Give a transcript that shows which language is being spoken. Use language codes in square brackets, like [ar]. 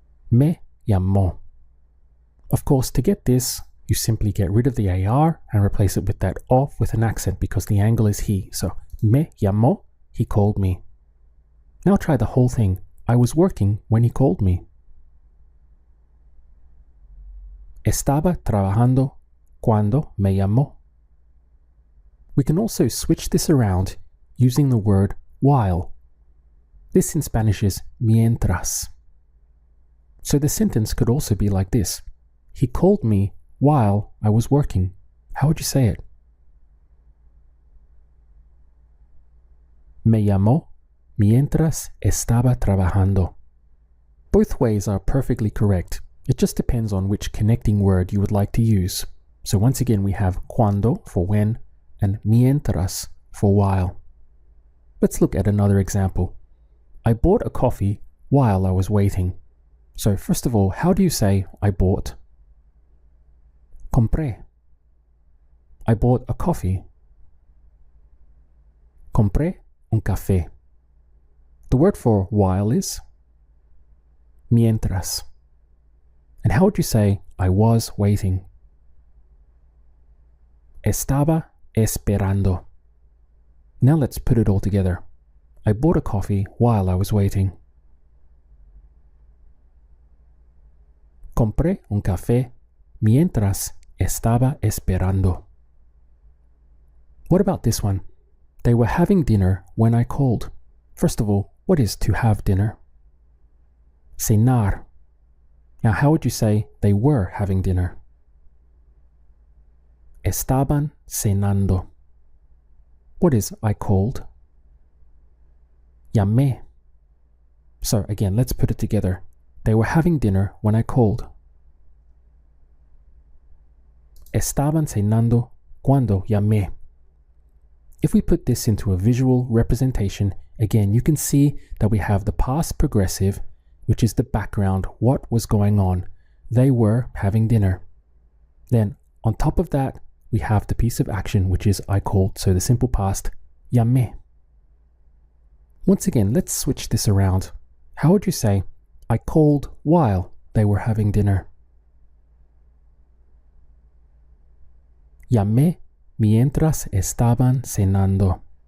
[es] Me llamó. [en] Of course, to get this, you simply get rid of the AR and replace it with that off with an accent because the angle is he. So, [es] me llamó, [en] he called me. Now try the whole thing. I was working when he called me. [es] Estaba trabajando cuando me llamó. [en] We can also switch this around using the word while. This in Spanish is mientras. So the sentence could also be like this. He called me while I was working. How would you say it? [es] Me llamó mientras estaba trabajando. [en] Both ways are perfectly correct. It just depends on which connecting word you would like to use. So once again we have cuando for when and mientras for while. Let's look at another example. I bought a coffee while I was waiting. So first of all, how do you say I bought? [es] Compré. [en] I bought a coffee. [es] Compré un café. [en] The word for while is mientras. And how would you say I was waiting? [es] Estaba esperando. [en] Now let's put it all together. I bought a coffee while I was waiting. [es] Compré un café mientras estaba esperando. [en] What about this one? They were having dinner when I called. First of all, what is to have dinner? Cenar. Now how would you say they were having dinner? [es] Estaban cenando. [en] What is I called? [es] Llamé. [en] So again, let's put it together. They were having dinner when I called. [es] Estaban cenando cuando llamé. [en] If we put this into a visual representation, again, you can see that we have the past progressive, which is the background, what was going on. They were having dinner. Then on top of that, we have the piece of action, which is I called, so the simple past, llamé. Once again, let's switch this around. How would you say, I called while they were having dinner? [es] Llamé mientras estaban cenando.